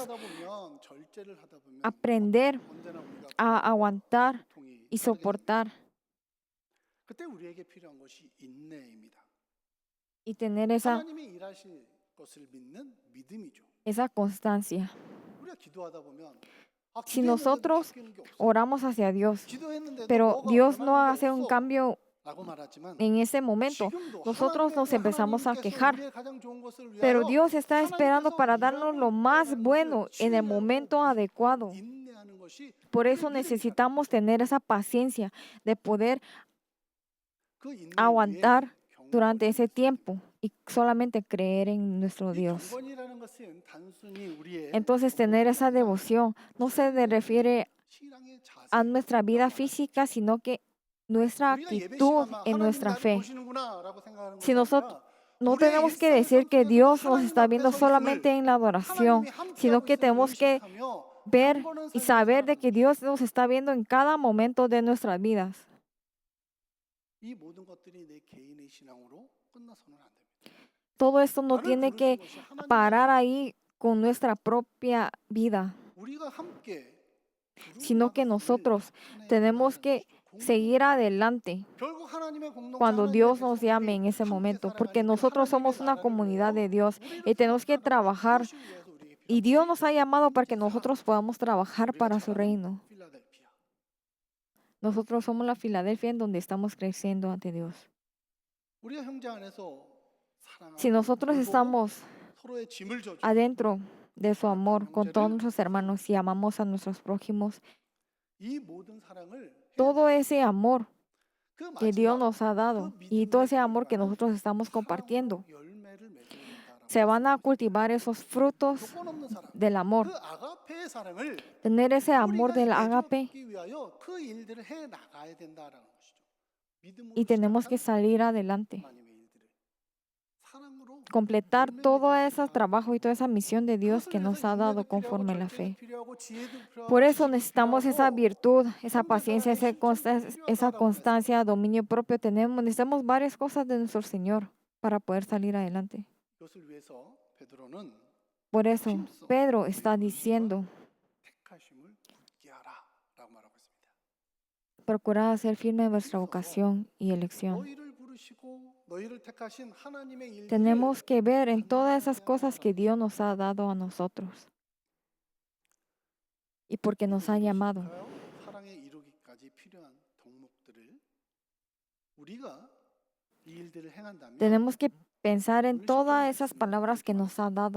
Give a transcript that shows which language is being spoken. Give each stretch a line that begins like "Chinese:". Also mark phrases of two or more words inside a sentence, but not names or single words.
Korean: 하다 보면 절제를 하다 보면
Spanish: aprender
Korean: 언제나 우리가
Spanish: a
Korean: 고난과
Spanish: aguantar
Korean: 고통이
Spanish: y
Korean: 따르게 됩니다.
Spanish: soportar
Korean: 그때 우리에게 필요한 것이 인내입니다.
Spanish: y tener esa,
Korean: 하나님이 일하실 것을 믿는 믿음이죠.
Spanish: esa constancia.
Korean: 우리가 기도하다 보면
Spanish: Si
Korean: 기도했는데도
Spanish: nosotros
Korean: 바뀌는 게 없어요.
Spanish: oramos hacia Dios,
Korean: 기도했는데도
Spanish: pero
Korean: 뭐가
Spanish: Dios no
Korean: 변하는 게
Spanish: hace un
Korean: 없어
Spanish: cambio
Korean: 라고 말하지만
Spanish: en ese momento,
Korean: 지금도
Spanish: nosotros
Korean: 하나님의
Spanish: nos
Korean: 그
Spanish: empezamos a
Korean: 하나님께서
Spanish: quejar.
Korean: 우리의 가장 좋은 것을
Spanish: Pero
Korean: 위하여
Spanish: Dios está esperando
Korean: 하나님께서
Spanish: para darnos
Korean: 일하고
Spanish: lo más
Korean: 있다라는
Spanish: bueno
Korean: 것을
Spanish: en el
Korean: 신뢰하고
Spanish: momento
Korean: 믿고
Spanish: adecuado.
Korean: 인내하는 것이
Spanish: Por
Korean: 우리의
Spanish: eso
Korean: 믿음이라는
Spanish: necesitamos tener esa paciencia de poder
Korean: 그 인내 위에
Spanish: aguantar durante
Korean: 경건이
Spanish: ese
Korean: 있어야 됩니다.
Spanish: tiempo y solamente creer en nuestro
Korean: 이
Spanish: Dios.
Korean: 경건이라는 것은 단순히 우리의
Spanish: Entonces tener esa devoción no se refiere
Korean: 신앙의 자세,
Spanish: a nuestra vida física, sino que nuestra
Korean: 우리가 예배
Spanish: actitud
Korean: 시간만
Spanish: en
Korean: 하나님이
Spanish: nuestra
Korean: 나를
Spanish: fe.
Korean: 보시는구나라고 생각하는
Spanish: Si
Korean: 것이
Spanish: nosotros
Korean: 아니라
Spanish: no
Korean: 우리의
Spanish: tenemos que
Korean: 일상
Spanish: decir que
Korean: 속에서도
Spanish: Dios nos
Korean: 하나님
Spanish: está
Korean: 앞에
Spanish: viendo
Korean: 서 있음을
Spanish: solamente en la adoración,
Korean: 하나님이 함께하고
Spanish: sino que
Korean: 있음을
Spanish: tenemos que
Korean: 의식하며
Spanish: ver
Korean: 경건한
Spanish: y
Korean: 삶을
Spanish: saber de
Korean: 살아가는
Spanish: que Dios nos está viendo en cada momento de nuestras vidas.
Korean: 이 모든 것들이 내 개인의 신앙으로 끝나서는 안 됩니다.
Spanish: Todo esto no
Korean: 나를
Spanish: tiene
Korean: 부르신
Spanish: que
Korean: 것이 하나님의
Spanish: parar ahí con nuestra propia vida,
Korean: 우리가 함께
Spanish: sino que
Korean: 부름받았음을
Spanish: nosotros
Korean: 전해야
Spanish: tenemos
Korean: 된다는
Spanish: que
Korean: 것이죠.
Spanish: seguir adelante
Korean: 결국 하나님의 공동체,
Spanish: cuando
Korean: 하나님의
Spanish: Dios nos llame
Korean: 백성들이
Spanish: en ese
Korean: 함께
Spanish: momento, porque
Korean: 살아가는 그
Spanish: nosotros
Korean: 하나님의
Spanish: somos una
Korean: 나라를
Spanish: comunidad de
Korean: 위하여
Spanish: Dios
Korean: 우리를
Spanish: y tenemos que
Korean: 부르셨다는
Spanish: trabajar,
Korean: 그것을 위해서 우리에게
Spanish: y
Korean: 필요한
Spanish: Dios
Korean: 것이
Spanish: nos ha llamado para que
Korean: 함께
Spanish: nosotros
Korean: 살아가는
Spanish: podamos trabajar
Korean: 우리가
Spanish: para su
Korean: 자라는
Spanish: reino.
Korean: 필라델피아.
Spanish: Nosotros somos la Filadelfia en donde estamos creciendo ante Dios.
Korean: 우리가 형제 안에서 사랑하고
Spanish: Si nosotros
Korean: 돌보고
Spanish: estamos
Korean: 서로의 짐을 져주고
Spanish: adentro de su amor con todos
Korean: 형제를
Spanish: nuestros hermanos y amamos a nuestros prójimos,
Korean: 이 모든 사랑을
Spanish: todo ese amor
Korean: 그
Spanish: que Dios
Korean: 마지막
Spanish: nos ha dado y todo ese amor que nosotros estamos compartiendo,
Korean: 열매를 맺어야 된다라고
Spanish: se van a
Korean: 말씀하셨어요.
Spanish: cultivar esos frutos
Korean: 조건 없는 사랑.
Spanish: del amor.
Korean: 그 아가페의 사랑을
Spanish: Tener ese amor
Korean: 우리가
Spanish: del ágape
Korean: 해주기 위하여 그 일들을 해 나가야 된다라는 것이죠. 믿음으로
Spanish: y tenemos que
Korean: 시작한
Spanish: salir adelante,
Korean: 하나님의 일들을 사랑으로
Spanish: completar
Korean: 열매
Spanish: todo
Korean: 맺어야
Spanish: ese
Korean: 된다.
Spanish: trabajo y toda esa misión de Dios
Korean: 그것을
Spanish: que
Korean: 위해서
Spanish: nos ha dado
Korean: 인내도 필요하고
Spanish: conforme a la
Korean: 절제도
Spanish: fe.
Korean: 필요하고 지혜도 필요하고
Spanish: Por eso
Korean: 지식도
Spanish: necesitamos esa
Korean: 필요하고
Spanish: virtud, esa
Korean: 형제
Spanish: paciencia,
Korean: 사랑의 실천도
Spanish: esa
Korean: 필요하다라고
Spanish: constancia, dominio propio. Necesitamos varias cosas de nuestro Señor para poder salir adelante.
Korean: 그것을 위해서 베드로는
Spanish: Por eso
Korean: 힘써
Spanish: Pedro
Korean: 너희
Spanish: está
Korean: 부르심과
Spanish: diciendo,
Korean: 택하심을 굳게 하라라고 말하고 있습니다.
Spanish: procurad hacer firme vuestra
Korean: 힘써서
Spanish: vocación y elección.
Korean: 너희를 부르시고 너희를 택하신 하나님의 일들을
Spanish: Tenemos que ver en todas esas
Korean: 감당하게
Spanish: cosas que
Korean: 하라는
Spanish: Dios nos ha dado a nosotros y porque nos ha llamado.
Korean: 사랑에 이루기까지 필요한 덕목들을 우리가 이 일들을 행한다면
Spanish: Tenemos que pensar en todas esas palabras que nos ha dado